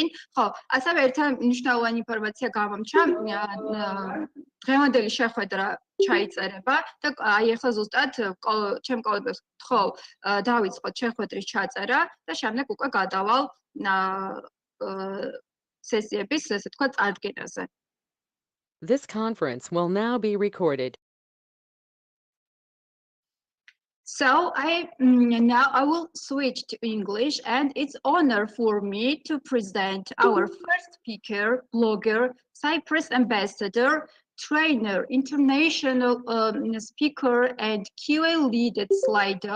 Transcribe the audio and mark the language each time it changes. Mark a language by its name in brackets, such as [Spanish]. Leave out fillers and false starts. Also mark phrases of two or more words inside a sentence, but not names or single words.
[Georgian] ხო, ასევე ერთი მნიშვნელოვანი ინფორმაცია გამომჩა. დღევანდელი შეხვედრა ჩაიწერება და აი ახლა ზუსტად ჩემ კოლეგებს ვთხოვ დავიწყოთ შეხვედრის ჩაწერა და შემდეგ უკვე გადავალ სესიების, ესე თქვა, წარდგენაზე. [English] This conference will now be recorded. So now I will switch to English, and it's honor for me to present our first speaker, blogger, Cypress ambassador, trainer, international speaker, and QA lead at Slido.